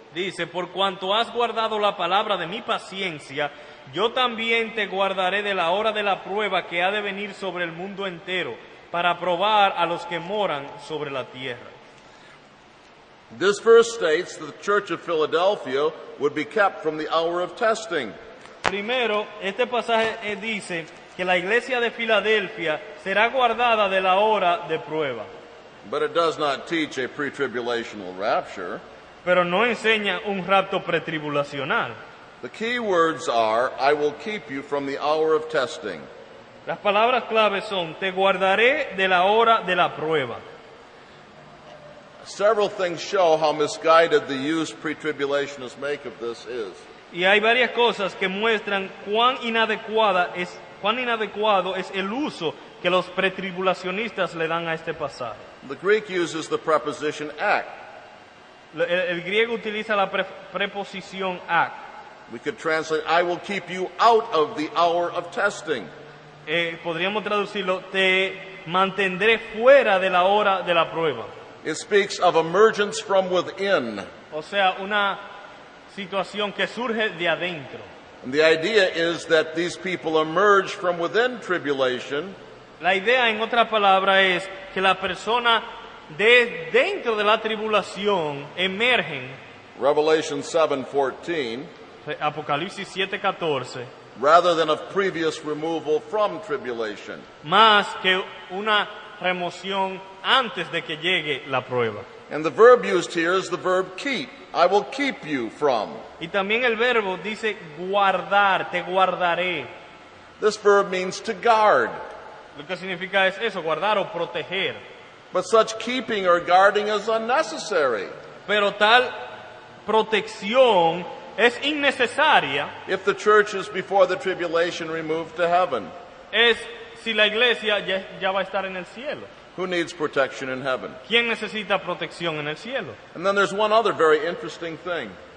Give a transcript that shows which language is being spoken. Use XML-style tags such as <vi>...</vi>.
<es>Dice, por cuanto has guardado la palabra de mi paciencia, yo también te guardaré de la hora de la prueba que ha de venir sobre el mundo entero, para probar a los que moran sobre la tierra.</es> <en>This verse states that the church of Philadelphia would be kept from the hour of testing.</en> <es>Primero, este pasaje dice que la iglesia de Filadelfia será guardada de la hora de prueba,</es> <en>But it does not teach a pre-tribulational rapture.</en> <es>pero no enseña un rapto pretribulacional.</es> <en>The key words are, I will keep you from the hour of testing.</en> <es>Las palabras claves son, te guardaré de la hora de la prueba.</es> <en>Several things show how misguided the use pre-tribulationists make of this is.</en> <es>Y hay varias cosas que muestran cuán inadecuado es el uso que los pretribulacionistas le dan a este pasaje.</es> <en>The Greek uses the preposition ak.</en> <es>El griego utiliza la preposición ak.</es> <en>We could translate, I will keep you out of the hour of testing.</en> <es>Podríamos traducirlo, te mantendré fuera de la hora de la prueba.</es> <en>It speaks of emergence from within.</en> <es>O sea, una situación que surge de adentro.</es> <en>And the idea is that these people emerge from within tribulation.</en> <es>La idea, en otra palabra, es que la persona de dentro de la tribulación emergen.</es> <en>Revelation 7:14.</en> <es>Apocalipsis 7:14.</es> <en>Rather than of previous removal from tribulation.</en> <es>Más que una remoción antes de que llegue la prueba.</es> <en>And the verb used here is the verb keep. I will keep you from.</en> <es>Y también el verbo dice guardar, te guardaré.</es> <en>This verb means to guard.</en> <es>Lo que significa es eso, guardar o proteger.</es> <en>But such keeping or guarding is unnecessary.</en> <es>Pero tal protección es innecesaria.</es> <en>If the church is before the tribulation removed to heaven.</en> <es>Es si la iglesia ya va a estar en el cielo.</es> <en>Who needs protection in heaven?</en> <es>¿Quién necesita protección en el cielo?</es> <en>And then there's one other very interesting thing.</en>